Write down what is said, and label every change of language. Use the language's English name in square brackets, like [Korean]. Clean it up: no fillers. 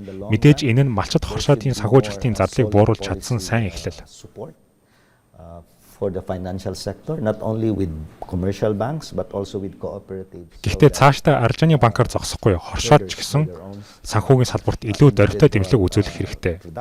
[Mongolian] Мэдээж энэ нь малчид хоршоодын санхүүжилтийн зардлыг бууруулж чадсан сайн эхлэл. [English] For the financial sector, not only with commercial banks but also with cooperatives. [Mongolian] Гэхдээ цаашдаа арилжааны банкар зогсохгүй хоршоод ч гэсэн санхүүгийн салбарт илүү дөрвтэй дэмжлэг үзүүлэх хэрэгтэй.